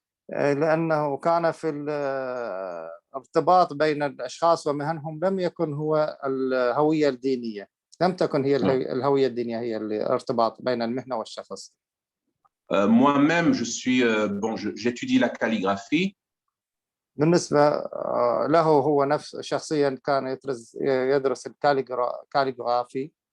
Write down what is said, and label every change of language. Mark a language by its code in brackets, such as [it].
[ar] لأنه كان في الارتباط بين الأشخاص ومهنهم لم يكن هو الهوية الدينية، لم تكن هي الهوية الدينية هي الارتباط بين المهنة والشخص. [fr] Moi-même, j'étudie la calligraphie. [ar] بالنسبة له هو نفس شخصيا كان يدرس الكاليغرافي.